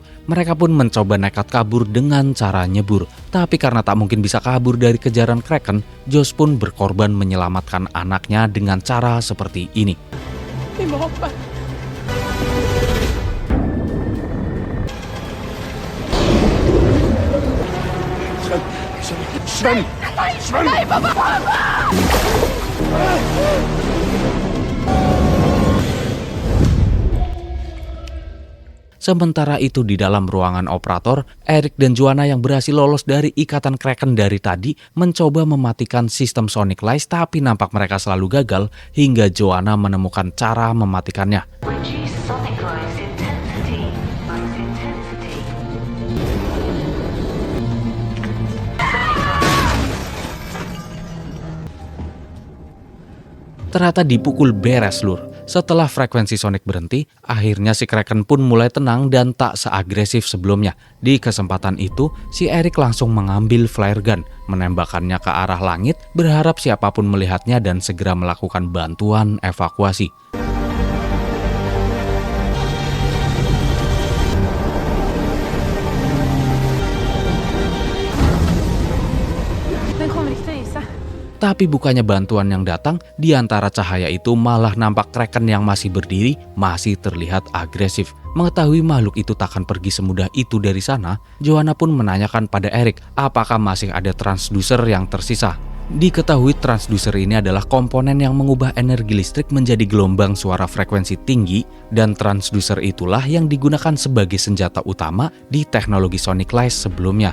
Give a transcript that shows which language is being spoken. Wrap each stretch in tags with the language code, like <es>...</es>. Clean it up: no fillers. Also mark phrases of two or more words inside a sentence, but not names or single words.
<id>Mereka pun mencoba nekat kabur dengan cara nyebur. Tapi karena tak mungkin bisa kabur dari kejaran Kraken, Josh pun berkorban menyelamatkan anaknya dengan cara seperti ini.</id> <no>Vi må hoppe. Sven! Sven!</no> <id>Sementara itu di dalam ruangan operator, Eric dan Joanna yang berhasil lolos dari ikatan Kraken dari tadi mencoba mematikan sistem Sonic Lies, tapi nampak mereka selalu gagal hingga Joanna menemukan cara mematikannya.</id> <en>Reduce sonic rise intensity. Rise intensity.</en> <id>Ternyata dipukul beres lur. Setelah frekuensi Sonic berhenti, akhirnya si Kraken pun mulai tenang dan tak seagresif sebelumnya. Di kesempatan itu, si Eric langsung mengambil</id> <en>flare gun,</en> <id>menembakkannya ke arah langit, berharap siapapun melihatnya dan segera melakukan bantuan evakuasi.</id> <no>Den kommer ikke til å gi seg.</no> <id>Tapi bukannya bantuan yang datang, di antara cahaya itu malah nampak Kraken yang masih berdiri, masih terlihat agresif. Mengetahui makhluk itu takkan pergi semudah itu dari sana, Joanna pun menanyakan pada Eric apakah masih ada transducer yang tersisa. Diketahui transducer ini adalah komponen yang mengubah energi listrik menjadi gelombang suara frekuensi tinggi, dan transducer itulah yang digunakan sebagai senjata utama di teknologi Sonic Lies sebelumnya.</id>